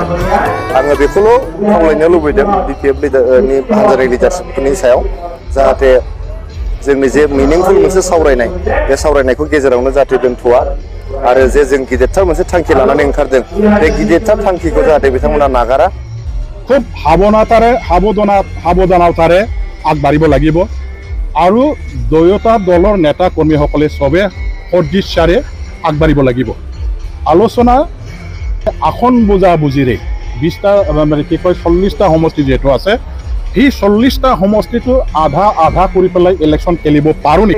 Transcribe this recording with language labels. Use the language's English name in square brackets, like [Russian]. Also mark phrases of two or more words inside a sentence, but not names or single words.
[Bodo] आङो बेखौल' खावलायनो लुबैदों BPF नि हान्जानि लिडारशिपफोरनि सायाव, जाहाथे जोंनि जे मिनिंफुल मोनसे सावरायनाय बे सावरायनायखौ गेजेरावनो जाहाथे दोनथ'आ आरो जे जों गिदिरथार मोनसे थांखि लानानै ओंखारदों बे गिदिरथार थांखिखौ जाहाथे बिथांमोना नागारा। [Assamese] খুব সাৱধানতাৰে আগবাঢ়িব লাগিব আৰু দুয়োটা দলৰ নেতা কৰ্মীসকলে চবে সদিচ্ছাৰে আগবাঢ়িব লাগিব। আলোচনা আসন বুজাবুজিৰে 20টা মানে কি কয় 40টা সমষ্টি যিহেতু আছে, সেই 40টা সমষ্টিটো আধা আধা কৰি পেলাই ইলেকশ্যন খেলিব পাৰোঁ নেকি।